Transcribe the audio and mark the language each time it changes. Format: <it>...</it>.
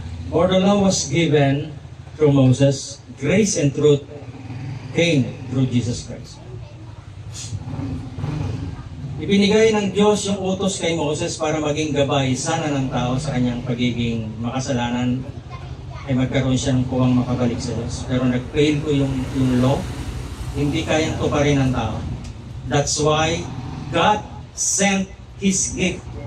<en>For the law was given through Moses, grace and truth came through Jesus Christ.</en> <tl>Ibinigay ng Diyos yung utos kay Moses para maging gabay sana ng tao sa kanyang pagiging makasalanan ay magkaroon siya ng puwang makabalik sa Diyos. Pero nag-fail ko yung law, hindi kayang tuparin ng tao.</tl> <en>That's why God sent His gift.</en>